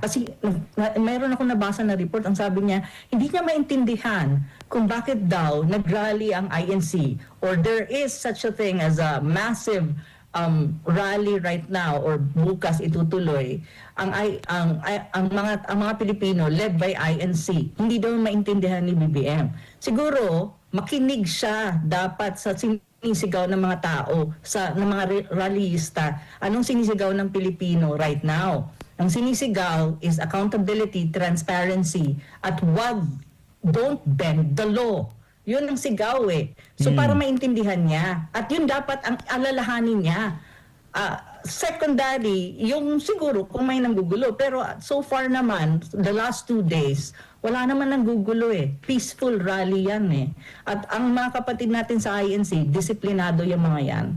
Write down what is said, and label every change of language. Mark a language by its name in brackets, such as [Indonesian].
[Filipino] Kasi mayroon ako nabasa na report, ang sabi niya, hindi niya maintindihan kung bakit daw nag-rally ang INC [English] or there is such a thing as a massive rally right now [Filipino] or bukas itutuloy ang mga Pilipino led by INC. Hindi daw maintindihan ni BBM. Siguro makinig siya dapat sa sinisigaw ng mga tao, ng mga rallyista. Anong sinisigaw ng Pilipino [English] right now? [Filipino] Ang sinisigaw [English] is accountability, transparency, at don't bend the law. [Filipino] Yun ang sigaw eh. So para maintindihan niya. At yun dapat ang alalahanin niya. Secondary, yung siguro kung may nanggugulo. Pero so far naman, [English] the last 2 days, [Filipino] wala naman nanggugulo eh. Peaceful rally yan eh. At ang mga kapatid natin sa INC, disiplinado yung mga yan.